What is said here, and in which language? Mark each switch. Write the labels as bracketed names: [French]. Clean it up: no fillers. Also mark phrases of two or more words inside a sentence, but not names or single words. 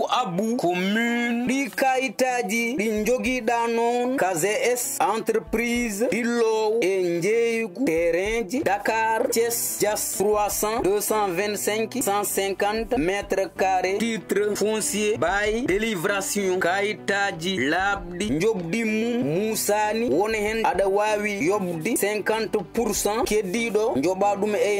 [Fula] sabu commune ɗi kayitaji ɗi jogiɗa non KZS entreprise ɗillowo e jeeygu terrainji Dakar Thiès Dias 300 225 150 [French] mètres carrés titre foncier bail délivration [Fula] kayitaji labɗi jobdi mum musani woni hen aɗa wawi yobdi 50% keddiɗo joɓa ɗum e